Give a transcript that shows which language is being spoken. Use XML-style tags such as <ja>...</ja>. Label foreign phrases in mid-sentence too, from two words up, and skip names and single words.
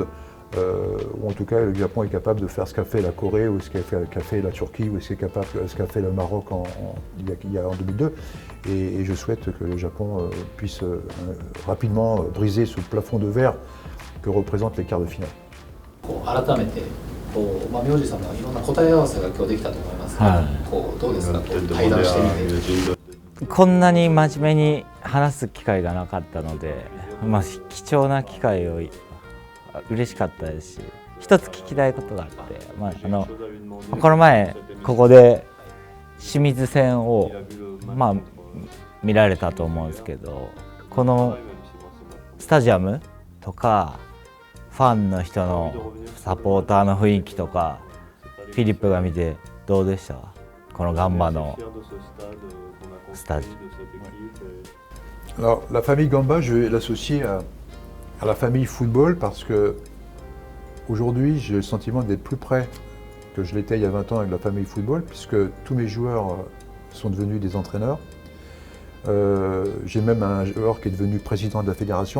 <fr>Ou en tout cas, le Japon est capable de faire ce qu'a fait la Corée, ou ce qu'a fait la Turquie, ou ce qu'a fait le Maroc il y a en 2002. Et je souhaite que le Japon puisse rapidement briser ce plafond de verre que représentent les quarts de finale.</fr> <ja>改めて名字さんのいろんな答え合わせが今日できたと思いますが、どうですか、対談してみて。こんなに真面目に話す機会がなかったので、貴重な機会を嬉しかったですし、一つ聞きたいことがあって、この前ここで清水戦を見られたと思うんですけど、このスタジアムとかファンの人のサポーターの雰囲気とか、フィリップが見てどうでした？このガンバのスタジアム。</ja> <fr>Alors, la famille Gamba, je vais l'associer à la famille football parce que aujourd'hui, j'ai le sentiment d'être plus près que je l'étais il y a 20 ans avec la famille football, puisque tous mes joueurs sont devenus des entraîneurs. J'ai même un joueur qui est devenu président de la fédération.</fr>